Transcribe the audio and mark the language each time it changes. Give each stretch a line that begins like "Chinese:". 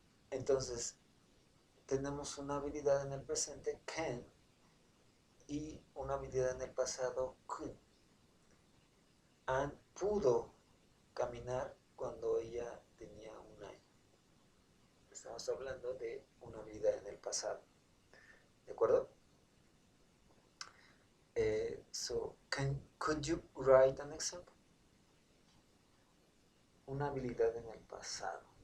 Spanish: Entonces tenemos una habilidad en el presente, can, y una habilidad en el pasado, could. Anne pudo caminar cuando ella tenía 1 año. Estamos hablando de una habilidad en el pasado. ¿De acuerdo?
English: So, could you write an example?
Spanish: Una habilidad en el pasado.